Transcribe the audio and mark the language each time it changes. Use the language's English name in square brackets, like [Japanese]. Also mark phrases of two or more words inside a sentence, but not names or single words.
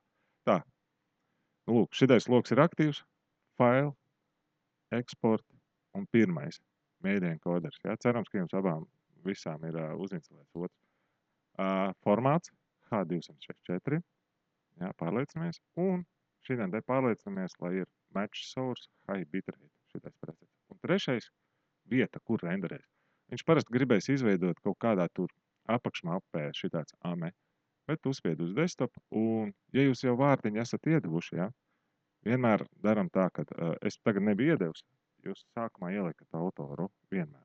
[Latvian] Tā, nu lūk, šitais loks ir aktīvs, [English] file, export [Latvian] un pirmais [English] media encoders. [Latvian] Ja? Cerams, ka jums abām visām ir uzinstalēts otrs. Formāts H264, ja, pārliecinamies, un šodien te pārliecinamies, lai ir [English] match source high bitrate [Latvian] šitais presets. Un trešais vieta, kur renderēs. Viņš parasti gribēs izveidot kaut kādā tur apakšmapē šitāds AME, bet uzspied uz desktop, un ja jūs jau vārdiņu esat iedevuši, ja, vienmēr daram tā, ka es tagad nebiju iedevis, jūs sākumā ieliekat autoru vienmēr.